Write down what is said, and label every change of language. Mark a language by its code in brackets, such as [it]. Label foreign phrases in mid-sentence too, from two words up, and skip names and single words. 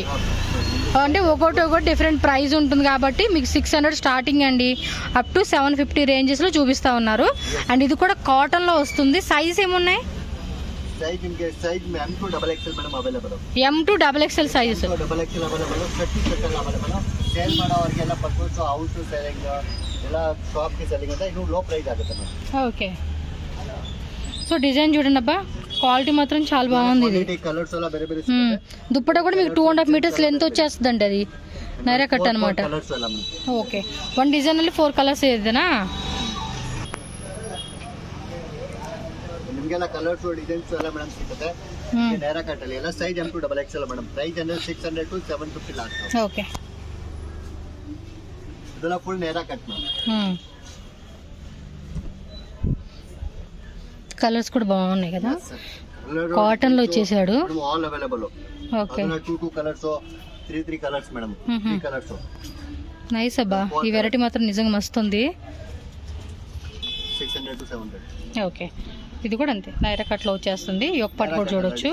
[te] అంటే ఒకటి డిఫరెంట్ ప్రైస్ ఉంటుంది కాబట్టి మీకు 600 స్టార్టింగ్ అండి, అప్ టు 750 రేంజెస్లో చూపిస్తూ ఉన్నారు. అండ్ ఇది కూడా కాటన్లో వస్తుంది. సైజ్ ఏమున్నాయి? సైజ్ నిಮಗೆ సైజ్ M2XXL మేడం అవైలబుల్. M2XXL సైజ్. XXL అవైలబుల్. 30% అవైలబుల్. [kn] ಸೇಲ್ ಮಾಡೋರಿಗೆಲ್ಲ ಪರ್ಪಸ್ ಹೌಸ್ ಸೆಲ್ಲಿಂಗ್ ಎಲ್ಲ ಶಾಪ್ಗೆ ಸೆಲ್ಲಿಂಗ್ ಅಂತ ಇನ್ನೂ ಲೋ ಪ್ರೈಸ್ ಆಗುತ್ತೆ ಮೇಡಮ್. [te] ఓకే, సో డిజైన్ చూడండి అబ్బా, క్వాలిటీ మాత్రం చాలా బాగుంది. ఇది కలర్స్ అలా [kn] ಬೇರೆ ಬೇರೆ [te] దుప్పట్టా కూడా మీకు 2.5 మీటర్స్ లెంత్ వచ్చేస్తుందండి. అది నైరా కట్ అనమాట. ఓకే, 1 డిజైన్ ಅಲ್ಲಿ 4 కలర్స్ ఏదైనా [kn] ನಿಮಗೆಲ್ಲ ಕಲರ್ಸ್ ಡಿಸೈನ್ಸ್ ಎಲ್ಲ ಮೇಡಮ್ ಸಿಗುತ್ತೆ. ನೈರಾ ಕಟ್ ಅಲ್ಲಿ ಎಲ್ಲ ಸೈಜ್ M2XXL ಮೇಡಮ್. ಪ್ರೈಸ್ ಅಂದ್ರೆ 600 to 750 ಲಾಸ್ಟ್. ಓಕೆ, ಇದೆಲ್ಲ ಫುಲ್ ನೈರಾ ಕಟ್ ಮೇಡಮ್. [te] కలర్స్ కూడా బాగున్నాయి కదా, కాటన్ లో వచ్చేసాడు. ఆల్ అవైలబుల్. ఓకే, 2 కలర్స్, 3 కలర్స్ మేడం, 3 కలర్స్. నైస్ అబ్బా, ఈ వెరైటీ మాత్రం నిజంగా మస్తు ఉంది. 600 to 700. ఓకే, ఇది కూడా అంతే నైరా కట్ లో వచ్చేస్తుంది. ఒక పాటు కూడా చూడొచ్చు.